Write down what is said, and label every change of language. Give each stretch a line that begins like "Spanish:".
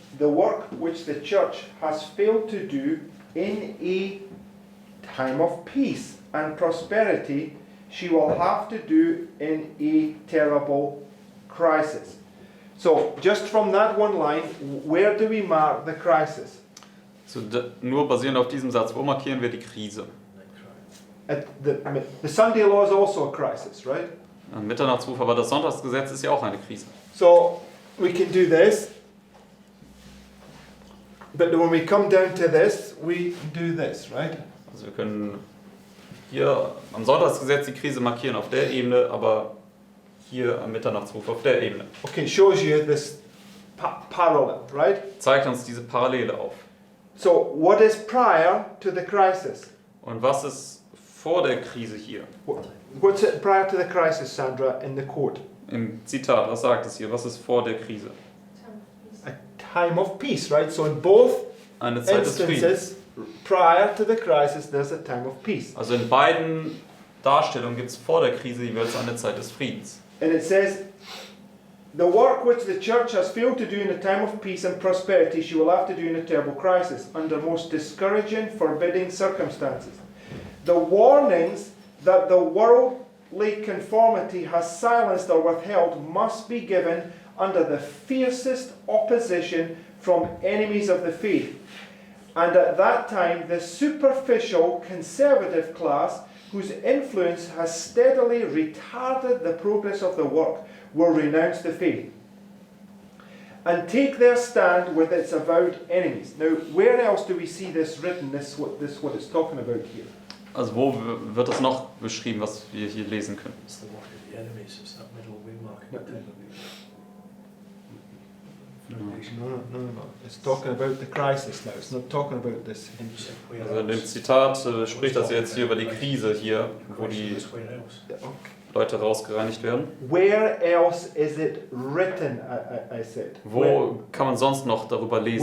English: the work which the church has failed to do in a time of peace and prosperity, she will have to do in a terrible crisis. So, just from that one line, where do we mark the crisis?
German: So, nur basierend auf diesem Satz, wo markieren wir die Krise?
English: The Sunday law is also a crisis, right?
German: Ein Mitternachtsruf, aber das Sonntagsgesetz ist ja auch eine Krise.
English: So we can do this, but when we come down to this, we do this, right?
German: Also wir können hier am Sonntagsgesetz die Krise markieren auf der Ebene, aber hier am Mitternachtsruf auf der Ebene.
English: Okay, shows you this parallel, right?
German: Zeigt uns diese Parallele auf.
English: So what is prior to the crisis?
German: Und was ist vor der Krise hier?
English: What's it prior to the crisis, Sandra, in the quote?
German: Im Zitat, was sagt es hier? Was ist vor der Krise?
English: A time of peace, right? So in both
German: Eine Zeit des Friedens.
English: instances, prior to the crisis, there's a time of peace.
German: Also in beiden Darstellungen gibt es vor der Krise jeweils eine Zeit des Friedens.
English: And it says, the work which the church has failed to do in a time of peace and prosperity, she will have to do in a terrible crisis, under most discouraging, forbidding circumstances. The warnings that the worldly conformity has silenced or withheld must be given under the fiercest opposition from enemies of the faith. And at that time, the superficial conservative class, whose influence has steadily retarded the progress of the work, will renounce the faith and take their stand with its avowed enemies. Now, where else do we see this written, what it's talking about here?
German: Also wo wird es noch beschrieben, was wir hier lesen können?
English: It's the work of the enemies, it's that middle wing mark. No. It's talking about the crisis now. It's not talking about this.
German: Also in dem Zitat spricht das jetzt hier über die Krise hier, wo die Leute rausgereinigt werden.
English: Where else is it written, I said?
German: Wo kann man sonst noch darüber lesen,